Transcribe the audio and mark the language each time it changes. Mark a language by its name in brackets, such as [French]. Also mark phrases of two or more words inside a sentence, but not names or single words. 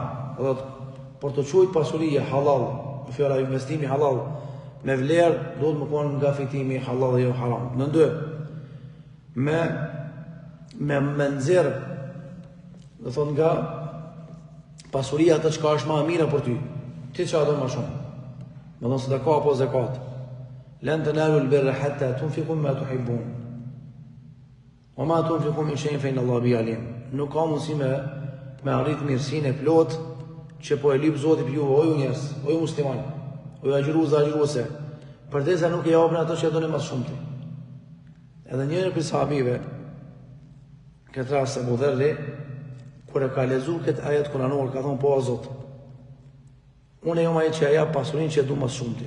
[Albanian] Thotë por të quajt pasuria halal, fjala investimi halal me vlerë duhet më konë nga fitimi halal dhe jo haram. Në dy, me nxjerr, do thonë nga pasuria atë çka është më e mira për ty. Ti çfarë do më shumë? Me thonë sadaka apo zakat. [Arabic] لن تنالوا البر حتى تنفقوا ما تحبون. وما تنفقوا من شيء فإن الله به عليم. [Albanian] Nuk ka mundësi me arrit mirësinë e plot që po e lyp Zoti për juve, o ju njerëz, o ju musliman, o ju agjiruese, përdesa nuk e japni ato që doni më shumë ti. Edhe njëri prej sahabive, këtë rast Abu Dharri, kur e ka lexuar këtë ajet kuranor, ka thonë po o Zot, unë jam ai që ja pasurinë që du më shumë ti.